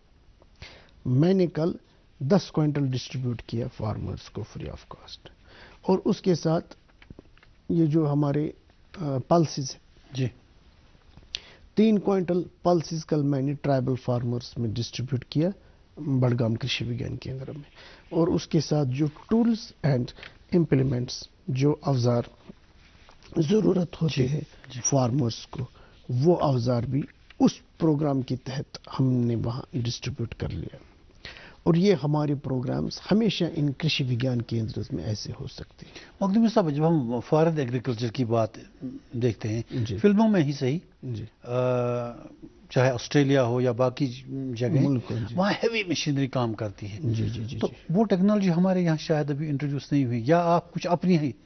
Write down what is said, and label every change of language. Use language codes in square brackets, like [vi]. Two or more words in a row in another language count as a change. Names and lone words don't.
[ur] میں نے کل 10 کوئنٹل ڈسٹریبیوٹ کیا فارمرز کو [en] free of cost, [ur] اور اس کے ساتھ یہ جو ہمارے پلسز ہیں جی 3 کوئنٹل پلسز کل میں نے [en] tribal farmers [ur] میں ڈسٹریبیوٹ کیا بڑگام کرشی وگیان کیندر میں, اور اس کے ساتھ جو [en] tools and implements [ur] جو اوزار ضرورت ہوتے ہیں فارمرز کو, وہ اوزار بھی اس پروگرام کے تحت ہم نے وہاں ڈسٹریبیوٹ کر لیا. اور یہ ہمارے پروگرامز ہمیشہ ان کرشی وگیان کیندر میں ایسے ہو سکتے ہیں. مقدم صاحب, جب ہم [en] foreign agriculture [ur] کی بات دیکھتے ہیں جی فلموں میں ہی صحیح, جی چاہے آسٹریلیا ہو یا باقی جگہیں, ملک جی وہاں [en] heavy machinery [ur] کام کرتی ہے. جی جی جی تو وہ ٹیکنالوجی ہمارے یہاں شاید ابھی انٹروڈیوس نہیں ہوئی, یا آپ کچھ اپنی ہی